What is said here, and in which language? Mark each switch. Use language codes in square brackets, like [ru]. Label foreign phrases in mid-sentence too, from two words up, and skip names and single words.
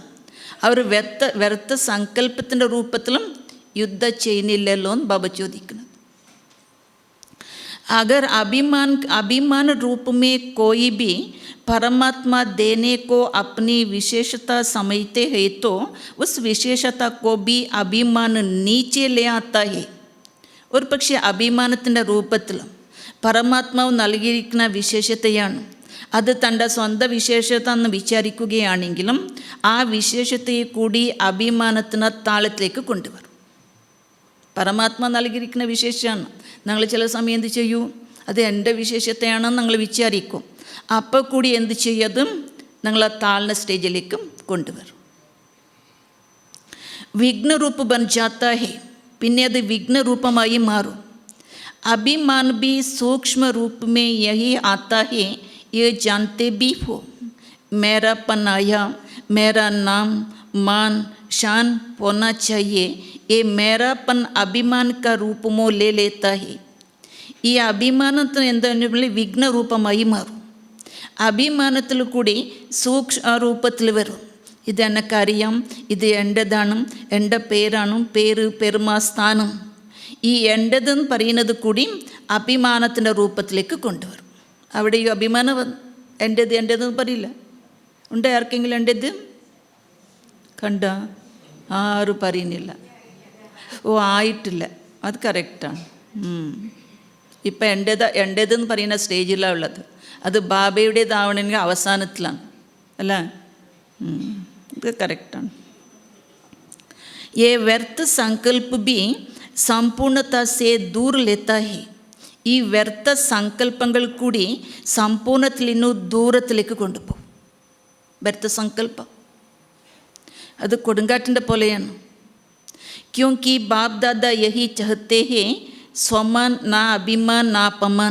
[ml] അവർ വ്യർത്ഥ സങ്കല്പത്തിൻ്റെ രൂപത്തിലും യുദ്ധം ചെയ്യുന്നില്ലല്ലോ എന്ന് ബാബ ചോദിക്കുന്നത്. [hi] अगर अभिमान रूप में कोई भी परमात्मा देने को अपनी विशेषता समझते हैं तो उस विशेषता को भी अभिमान नीचे ले आता है. [ml] ഒരു പക്ഷേ അഭിമാനത്തിൻ്റെ രൂപത്തിൽ പരമാത്മാവ് നൽകിയിരിക്കുന്ന വിശേഷതയാണ്. അത് തൻ്റെ സ്വന്തം വിശേഷത എന്ന് വിചാരിക്കുകയാണെങ്കിലും ആ വിശേഷതയെ കൂടി അഭിമാനത്തിന് താളത്തിലേക്ക് കൊണ്ടുവരും. പരമാത്മ നൽകിയിരിക്കുന്ന വിശേഷമാണ്. ഞങ്ങൾ ചില സമയം എന്ത് ചെയ്യൂ, അത് എൻ്റെ വിശേഷത്തെയാണെന്ന് ഞങ്ങൾ വിചാരിക്കും. അപ്പോൾ കൂടി എന്ത് ചെയ്യതും ഞങ്ങളെ താഴ്ന്ന സ്റ്റേജിലേക്കും കൊണ്ടുവരും. [hi] विघ्नरूप बन जाता है, [ml] പിന്നെ അത് വിഘ്നരൂപമായി മാറും. [hi] अभिमान भी सूक्ष्म रूप में यही आता है, ये जानते भी हो. मेरापन आया, मेरा नाम मान शान होना चाहिए, ये मेरापन अभिमान का रूप में ले लेता है. [ml] ഈ അഭിമാനത്തിന് എന്താ വിഘ്നരൂപമായി മാറും. അഭിമാനത്തിൽ കൂടി സൂക്ഷ്മ രൂപത്തിൽ വരും. ഇത് എനിക്കറിയാം, ഇത് എൻ്റെതാണ്, എൻ്റെ പേരാണ്, പേര് പെരുമാസ്ഥാനം. ഈ എൻ്റെതെന്ന് പറയുന്നത് കൂടി അഭിമാനത്തിൻ്റെ രൂപത്തിലേക്ക് കൊണ്ടുവരും. അവിടെ ഈ അഭിമാനം എൻ്റെതെന്ന് പറയില്ല. ഉണ്ട് ആർക്കെങ്കിലും എൻ്റെത് കണ്ട? ആരും പറയുന്നില്ല. ഓ ആയിട്ടില്ല, അത് കറക്റ്റാണ്. ഇപ്പം എൻ്റെതെന്ന് പറയുന്ന സ്റ്റേജിലാണ് ഉള്ളത്. അത് ബാബയുടേതാവണമെങ്കിൽ അവസാനത്തിലാണ് അല്ല. ഇത് കറക്റ്റാണ്. [hi] ये व्यर्थ संकल्प भी संपूर्णता से दूर लेता है. [ml] ഈ വ്യർത്ഥ സങ്കല്പങ്ങൾ കൂടി സമ്പൂർണ്ണത്തിൽ നിന്നും ദൂരത്തിലേക്ക് കൊണ്ടുപോകും. വ്യർത്ഥ സങ്കല്പം അത് കൊടുങ്കാറ്റിൻ്റെ പോലെയാണ്. [hi] क्योंकि बाप दादा यही चाहते है स्वमान ना अभिमान ना अपमान.